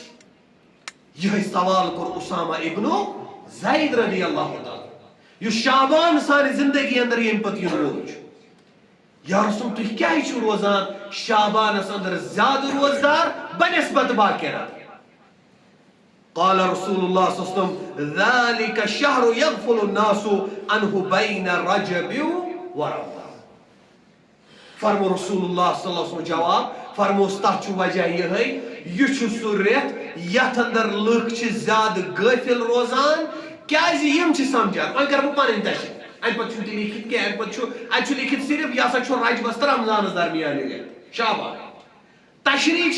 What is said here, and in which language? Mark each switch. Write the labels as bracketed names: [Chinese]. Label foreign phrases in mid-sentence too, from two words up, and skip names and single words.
[Kashmiri] یہے سوال کوٚر اسامہ ابن زید رضی اللہ تعالیٰ یُس شعبان سانہِ زندگی اندر ییٚمہِ پتہٕ یِنہٕ وول چھُ یا رسول تُہۍ کیٛازِ چھِو روزان شعبانس اندر زیادٕ روزدار بنسبت باقین [Arabic] قال رسول اللہ صلی اللہ علیہ وسلم ذلك الشهر يغفل الناس عنه بين رجب ورمضان [Kashmiri] فرمو رسول اللہ صلی اللہ علیہ وسلم جواب فرموس تتھ چھُ وجہ یہے یہِ چھُ سُہ رٮ۪تھ یتھ اندر لُکھ چھِ زیادٕ غٲفِل روزان کیازِ یِم چھِ سمجھان وۄنۍ کرٕ بہٕ پنٕنۍ تشریح امہِ پتہٕ چھُنہٕ تہِ لیٖکھِتھ کینٛہہ امہِ پتہٕ چھُ اتہِ چھُ لیٖکھِتھ صرف یہِ ہسا چھُ رجبس تہٕ رمضانس درمیان یہِ رٮ۪تھ شعبان تشریح